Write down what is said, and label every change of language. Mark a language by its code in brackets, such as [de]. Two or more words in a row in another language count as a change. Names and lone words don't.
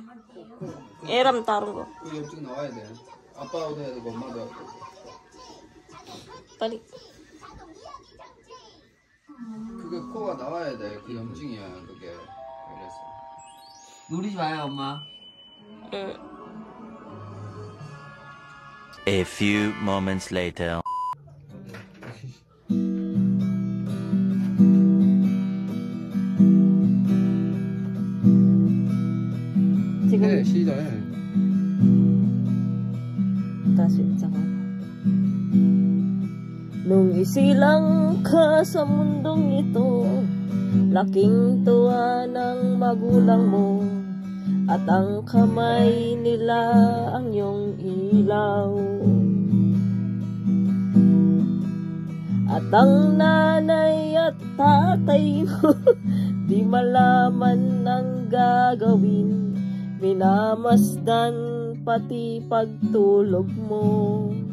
[ko] 애랑 다른 거. 그 염증 나와야 돼. 아빠도 해야 되고 엄마도 해야 되고. 빨리. 그게 코가 나와야 돼. 그 염증이야. 그게. 그래서. 누리지 마요, 엄마. 응. [en] A few moments later. [ko] 네, 시작해. 다시 잠깐만. [tl] Nung isilang ka sa mundong ito, laking tuwa ng magulang mo, at ang kamay nila ang iyong ilaw. At ang nanay at tatay mo, di malaman ang gagawin, minamasdan pati pagtulog mo.